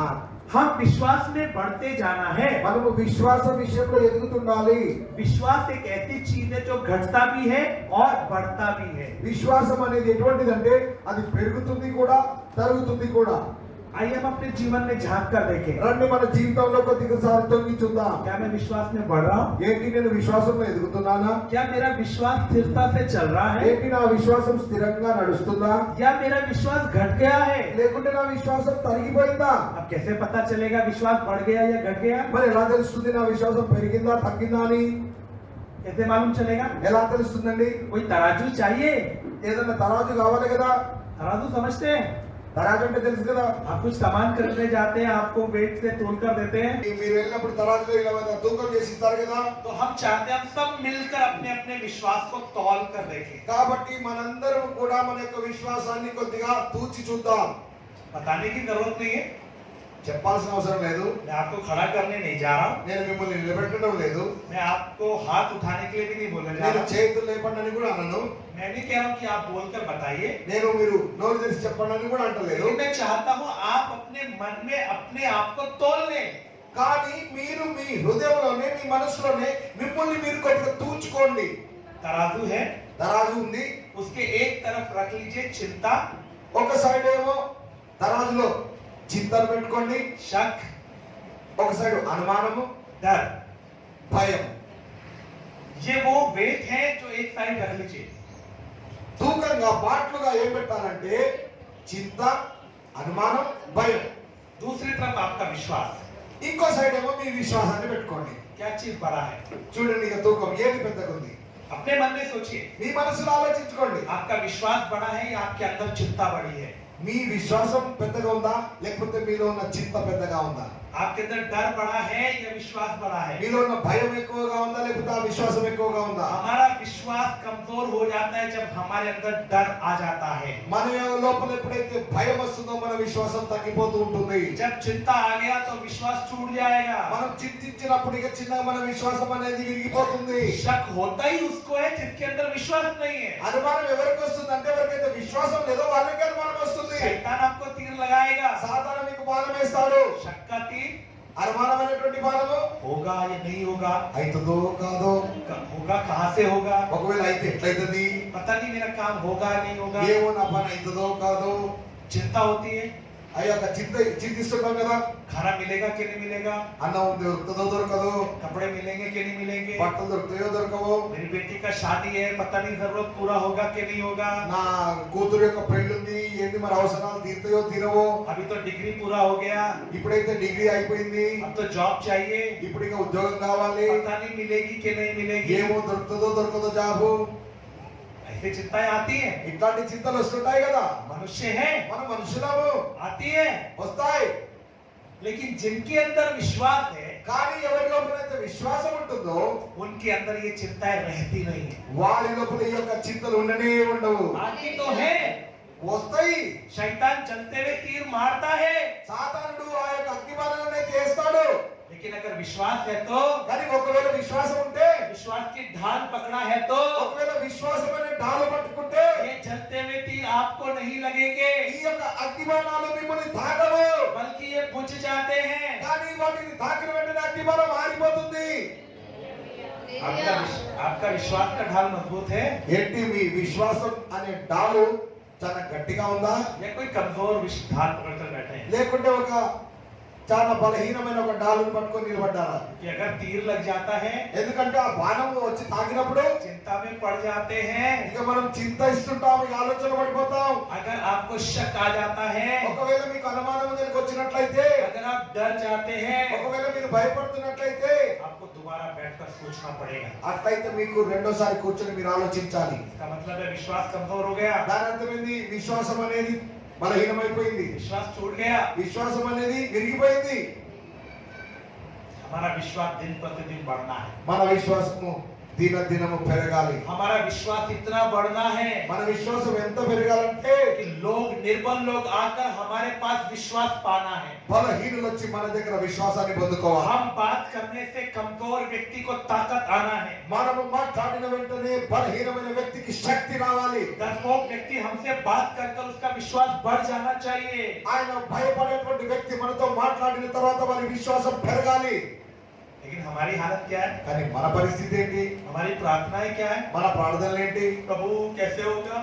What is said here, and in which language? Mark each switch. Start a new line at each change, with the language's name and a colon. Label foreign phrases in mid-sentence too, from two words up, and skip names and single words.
Hindi: हम विश्वास में बढ़ते जाना है।
Telugu: మనము విశ్వాస విషయంలో ఎదుగుతుండాలి.
Hindi: विश्वास एक ऐसी चीज है जो घटता भी है और बढ़ता भी है।
Telugu: విశ్వాసం అనేది ఎటువంటిదంటే అది పెరుగుతుంది కూడా తరుగుతుంది కూడా.
Hindi: आइए हम अपने जीवन में झांक कर देखें,
Telugu: రండి మన జీవితంలో కొద్దిసారి తొంగి చూద్దాం.
Hindi: क्या मैं विश्वास में बढ़ रहा हूँ?
Telugu: ఏంటి నేను విశ్వాసంలో ఎదుగుతున్నానా?
Hindi: क्या मेरा विश्वास स्थिरता से चल रहा है
Telugu: ఏంటి నా విశ్వాసం స్థిరంగా నడుస్తుందా,
Hindi: या मेरा विश्वास घट गया है?
Telugu: లేకుంటే నా విశ్వాసం తరిగిపోయిందా?
Hindi: अब कैसे पता चलेगा विश्वास बढ़ गया या घट गया?
Telugu: మరి ఎలా తెలుస్తుంది నా విశ్వాసం పెరిగిందా తగ్గిందా అని?
Hindi: कैसे मालूम चलेगा?
Telugu: ఎలా తెలుస్తుందండి?
Hindi: कोई तराजू चाहिए?
Telugu: ఏదన్నా తరాజు కావాలి కదా.
Hindi: तराजू समझते हैं?
Telugu: తరాజు అంటే తెలుసు కదా.
Hindi: आप कुछ सामान खरीदने जाते हैं, आपको वेट से तोल कर देते हैं,
Telugu: మీరు వెళ్ళినప్పుడు తరాజులో ఇలా తూకం చేసి ఇస్తారు కదా.
Hindi: तो हम चाहते हैं हम सब मिलकर अपने अपने विश्वास को तौल कर देखें।
Telugu: కాబట్టి మనందరం కూడా మన యొక్క విశ్వాసాన్ని కొద్దిగా తూచి చూద్దాం.
Hindi: बताने की जरूरत नहीं है,
Telugu: చెప్పాల్సిన అవసరం లేదు.
Hindi: मैं आपको खड़ा करने नहीं जा रहा हूँ,
Telugu: నేను మిమ్మల్ని నిలబెట్టడం లేదు,
Hindi: मैं आपको हाथ उठाने के लिए भी नहीं बोलने जा
Telugu: నేను
Hindi: रहा हूँ।
Telugu: చేతులు లేపండి అని కూడా అనను,
Hindi: मैं नहीं कह रहा हूँ कि आप बोलकर बताइए,
Telugu: నేను మీరు నోరు తెరిచి చెప్పండి అని కూడా అంటలేదు.
Hindi: लेकिन मैं चाहता हूँ आप अपने मन में अपने आप को तोल लें।
Telugu: కానీ మీరు మీ హృదయంలోనే మీ మనసులోనే మిమ్మల్ని మీరు కొద్దిగా తూచుకోండి.
Hindi: तराजू है,
Telugu: తరాజు ఉంది,
Hindi: उसके एक तरफ रख लीजिए चिंता,
Telugu: ఒక సైడ్ ఏమో తరాజులో చింతలు పెట్టుకోండి,
Hindi: शक,
Telugu: ఒక సైడ్ అనుమానము,
Hindi: डर।
Telugu: భయం.
Hindi: ये वो वेट है जो एक साइड रख लीजिए।
Telugu: తూకంగా బాట్లుగా ఏం పెట్టాలంటే చింత, అనుమానం, భయం.
Hindi: दूसरी तरफ आपका विश्वास,
Telugu: ఇంకో సైడ్ ఏమో మీ విశ్వాసాన్ని పెట్టుకోండి.
Hindi: क्या चीज बड़ा है?
Telugu: చూడండి ఇక తూకం ఏది పెద్దగా ఉంది.
Hindi: अपने मन में सोचिए,
Telugu: మీ మనసులో ఆలోచించుకోండి.
Hindi: आपका विश्वास बड़ा है या आपके अंदर चिंता बड़ी है?
Telugu: మీ విశ్వాసం పెద్దగా ఉందా లేకపోతే మీలో ఉన్న చింత పెద్దగా ఉందా?
Hindi: आपके अंदर डर बड़ा है या विश्वास बड़ा है?
Telugu: మీలో ఉన్న భయం ఎక్కువగా ఉందా లేకపోతే ఆ విశ్వాసం ఎక్కువగా ఉందా?
Hindi: हमारा विश्वास कमजोर हो जाता है जब हमारे अंदर डर आ जाता है।
Telugu: మన లోపల ఎప్పుడైతే భయం వస్తుందో మన విశ్వాసం తగ్గిపోతూ ఉంటుంది.
Hindi: जब चिंता आ गया तो विश्वास टूट जाएगा।
Telugu: మనం చింతించినప్పుడు ఇక చిన్నగా మన విశ్వాసం అనేది విరిగిపోతుంది.
Hindi: शक होता ही उसको है जिसके अंदर विश्वास नहीं है।
Telugu: అనుమానం ఎవరికి వస్తుంది అంటే ఎవరికైతే విశ్వాసం లేదో వాళ్ళకి అనుమానం వస్తుంది.
Hindi: शैतान आपको तीर लगाएगा,
Telugu: సాతాను మీకు బాణం వేస్తాడు.
Hindi: शक का तीर,
Telugu: అనుమానం అనేటువంటి బాణము
Hindi: होगा या नहीं होगा,
Telugu: అయితుందో కాదో,
Hindi: होगा कहाँ से होगा,
Telugu: ఒకవేళ అయితే ఎట్లయితుంది,
Hindi: पता नहीं मेरा काम होगा नहीं होगा,
Telugu: ఏమో నా పని అవుతుందో కాదో,
Hindi: चिंता होती है।
Telugu: అయ్యో చింతిస్తుంటాం కదా.
Hindi: खाना मिलेगा कि नहीं मिलेगा,
Telugu: అన్నం దొరుకుతుందో దొరకదో,
Hindi: कपड़े मिलेंगे कि नहीं मिलेंगे,
Telugu: బట్టలు దొరుకుతాయో దొరకవో,
Hindi: मेरी बेटी का शादी है पता नहीं जरूरत पूरा होगा कि नहीं होगा,
Telugu: నా కూతురు యొక్క పెళ్లి ఉంది ఏంది మరి అవసరాలు తీరుతాయో తీరవో,
Hindi: अभी तो डिग्री पूरा हो गया,
Telugu: ఇప్పుడైతే డిగ్రీ అయిపోయింది,
Hindi: अब तो जॉब चाहिए,
Telugu: ఇప్పుడు ఇక ఉద్యోగం కావాలి,
Hindi: पता नहीं मिलेगी कि नहीं मिलेगी,
Telugu: ఏమో దొరుకుతుందో దొరకదో జాబు.
Hindi: ऐसी चिंताएं आती हैं।
Telugu: ఇట్లాంటి చింతలు వస్తుంటాయి కదా.
Hindi: मनुष्य है,
Telugu: మన మనుషులము
Hindi: आती है,
Telugu: వస్తాయి.
Hindi: लेकिन जिनके अंदर विश्वास है
Telugu: కానీ ఎవరి లోపలైతే విశ్వాసం ఉంటుందో
Hindi: उनके अंदर ये चिंताएं रहती नहीं है।
Telugu: వారి లోపల ఈ యొక్క చింతలు ఉండనే ఉండవు.
Hindi: आती तो है,
Telugu: వస్తాయి.
Hindi: शैतान चलते हुए तीर मारता है,
Telugu: సాతానుడు ఆ యొక్క అగ్నిబాణాలనే చేస్తాడు.
Hindi: लेकिन अगर विश्वास है तो,
Telugu: కానీ ఒకవేళ విశ్వాసం ఉంటే,
Hindi: विश्वास की ढाल पकड़ा है तो
Telugu: ఒకవేళ విశ్వాసం అనే డాలు పట్టుకుంటే
Hindi: ये चलते हुए तीर आपको नहीं लगेंगे,
Telugu: ఈ యొక్క అగ్నిబాణాలు మిమ్మల్ని తాకవు.
Hindi: बल्कि ये बुझ जाते हैं।
Telugu: కానీ వాటిని తాకిన వెంటనే అగ్నిబాణం ఆరిపోతుంది.
Hindi: आपका विश्वास का ढाल मजबूत है
Telugu: ఏంటి మీ విశ్వాసం అనే డాలు చాలా గట్టిగా ఉందా
Hindi: या कोई कमजोर ढाल पकड़कर बैठे हैं?
Telugu: లేకుంటే ఒక చాలా బలహీనమైన ఒక డాలును పట్టుకొని నిలబడ్డారా?
Hindi: कि अगर तीर लग जाता है,
Telugu: ఎందుకంటే ఆ బాణం వచ్చి తాకినప్పుడు
Hindi: चिंता में पड़ जाते हैं,
Telugu: ఇక మనం చింతిస్తుంటాం, ఇక ఆలోచన పడిపోతాం.
Hindi: अगर आपको शक आ जाता है,
Telugu: ఒకవేళ మీకు అనుమానం కనుక వచ్చినట్లయితే,
Hindi: अगर आप डर जाते हैं,
Telugu: ఒకవేళ మీరు భయపడుతున్నట్లయితే,
Hindi: आपको दोबारा बैठकर सोचना पड़ेगा.
Telugu: అట్లయితే మీకు రెండోసారి కూర్చొని మీరు ఆలోచించాలి.
Hindi: इसका मतलब है विश्वास कमजोर हो गया,
Telugu: దాని అర్థం ఏంది? విశ్వాసం అనేది బలహీనమైపోయింది,
Hindi: विश्वास टूट गया.
Telugu: విశ్వాసం అనేది విరిగిపోయింది.
Hindi: हमारा विश्वास दिन प्रतिदिन बढ़ना है.
Telugu: మన విశ్వాసము దినదినము పెరగాలి.
Hindi: हमारा विश्वास इतना बढ़ना है
Telugu: మన విశ్వాసం ఎంత పెరగాలంటే
Hindi: कि लोग निर्बल लोग आकर हमारे पास विश्वास पाना है.
Telugu: బలహీనులు వచ్చి మన దగ్గర విశ్వాసాన్ని పొందుకోవాలి.
Hindi: हम बात करने से कमजोर व्यक्ति को ताकत आना है.
Telugu: మనము మాట్లాడిన వెంటనే బలహీనమైన వ్యక్తికి శక్తి రావాలి.
Hindi: डरपोक व्यक्ति हमसे बात कर उसका विश्वास बढ़ जाना चाहिए.
Telugu: ఆయన భయపడేటువంటి వ్యక్తి మనతో మాట్లాడిన తర్వాత వారి విశ్వాసం పెరగాలి.
Hindi: लेकिन हमारी हालत क्या है?
Telugu: కానీ మన పరిస్థితి ఏంటి?
Hindi: हमारी प्रार्थनाएं क्या है?
Telugu: మన ప్రార్థనలు ఏంటి?
Hindi: प्रभु कैसे होगा?